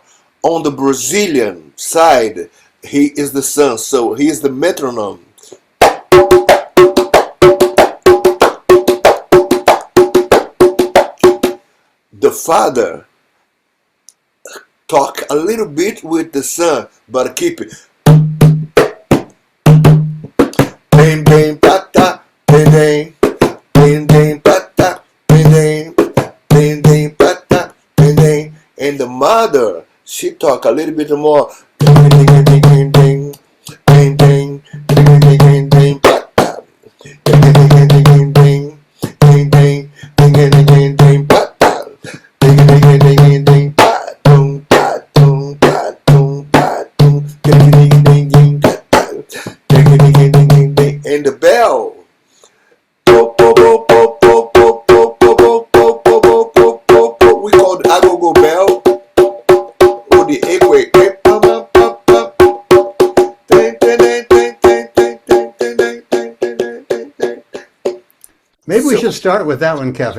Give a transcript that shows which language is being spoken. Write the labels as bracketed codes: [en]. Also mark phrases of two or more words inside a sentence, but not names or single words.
[en] On the Brazilian side, he is the son, so he is the metronome. The father talk a little bit with the son, but keep it. Bang bang pata, bang bang, bang bang pata, bang bang, bang bang pata, bang bang. And the mother, she talk a little bit more. Bang bang bang bang bang, bang bang, bang bang bang bang pata, bang bang bang bang bang, bang bang, bang bang bang bang pata, bang bang bang bang bang pa, dum pa dum pa dum pa dum, bang bang bang bang pa, bang bang bang bang bang. And the bell We call the agogo bell or the egway. Maybe we should start with that one, Cafe.